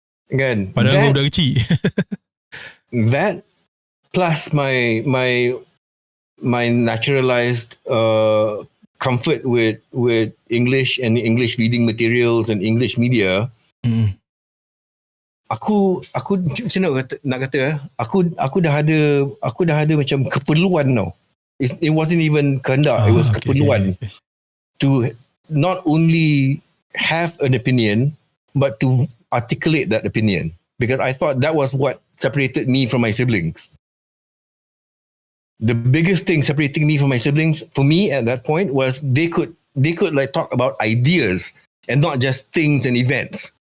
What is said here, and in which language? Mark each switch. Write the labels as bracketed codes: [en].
[ms] Kan? Padahal kau budak kecil. [en] That plus my naturalized comfort with English and English reading materials and English media. [ms] Aku macam nak kata aku dah ada macam keperluan tau. [en] It wasn't even kehendak, it was keperluan to not only have an opinion but to articulate that opinion, because I thought that was what separated me from my siblings. The biggest thing separating me from my siblings for me at that point was they could like talk about ideas and not just things and events.